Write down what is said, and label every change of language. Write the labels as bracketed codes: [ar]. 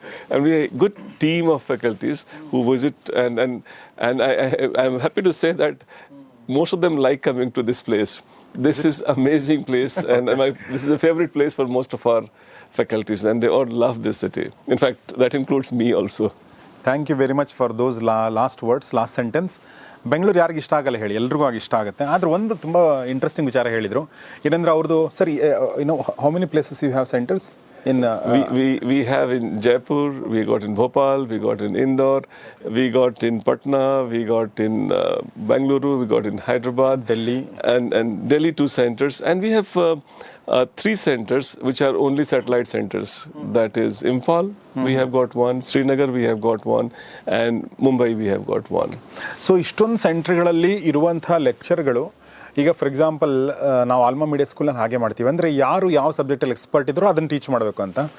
[en] And we have a good team of faculties who visit, and I'm happy to say that most of them like coming to this place. This is amazing place, and this is a favorite place for most of our faculties, and they all love this city. In fact, that includes me also. Thank you very much for those last words, last sentence. [kn] Bengaluru ಯಾರಿಗೆ ಇಷ್ಟ ಆಗಲ್ಲ ಹೇಳಿ, ಎಲ್ರಿಗೂ ಆಗಿ ಇಷ್ಟ ಆಗುತ್ತೆ. ಆದರೆ ಒಂದು ತುಂಬ ಇಂಟ್ರೆಸ್ಟಿಂಗ್ ವಿಚಾರ ಹೇಳಿದರು, ಏನಂದರೆ ಅವ್ರದ್ದು ಸರಿ, [en] How many places you have centers in we have in Jaipur, we got in Bhopal, we got in Indore, we got in Patna, we got in Bangalore, we got in Hyderabad, Delhi, and Delhi 2 centers, and we have 3 centers which are only satellite centers. That is Imphal, we have got one, Srinagar we have got one, and Mumbai we have got one. [kn] So ಇಷ್ಟೊಂದು ಸೆಂಟರ್ಗಳಲ್ಲಿ ಇರುವಂಥ ಲೆಕ್ಚರ್ಗಳು, ಈಗ for example ನಾವು alma media ಸ್ಕೂಲಲ್ಲಿ ಹಾಗೆ ಮಾಡ್ತೀವಿ, ಅಂದರೆ ಯಾರು ಯಾವ ಸಬ್ಜೆಕ್ಟಲ್ಲಿ ಎಕ್ಸ್ಪರ್ಟ್ ಇದ್ರೋ ಅದನ್ನು ಟೀಚ್ ಮಾಡಬೇಕು ಅಂತ.